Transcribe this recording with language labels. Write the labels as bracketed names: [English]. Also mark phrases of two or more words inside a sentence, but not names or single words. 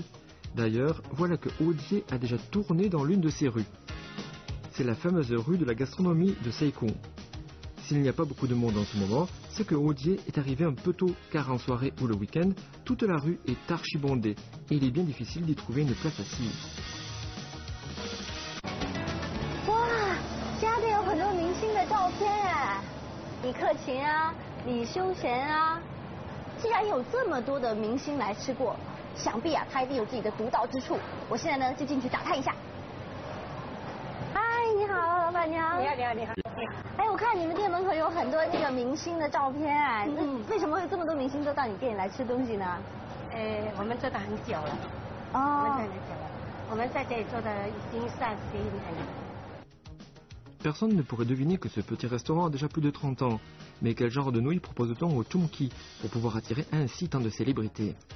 [French] D'ailleurs, voilà que Odier a déjà tourné dans l'une de ces rues. C'est la fameuse rue de la gastronomie de Sai Kung. S'il n'y a pas beaucoup de monde en ce moment, c'est que Odier est arrivé un peu tôt, car en soirée ou le week-end, toute la rue est archibondée et il est bien difficile d'y trouver une place assise. [Chinese] 家里有很多明星的照片哎，李克勤啊，李修贤啊，既然有这么多的明星来吃过，想必啊他一定有自己的独到之处。我现在呢就进去打探一下。嗨，你好，老板娘。你好，你好，你好。哎，我看你们店门口有很多那个明星的照片哎，为什么会有这么多明星都到你店里来吃东西呢？我们做的很久了。哦。我们做很久了，我们在这里做的已经31年了。 [French] Personne ne pourrait deviner que ce petit restaurant a déjà plus de 30 ans. Mais quel genre de nouilles propose-t-on au Chumki pour pouvoir attirer ainsi tant de célébrités?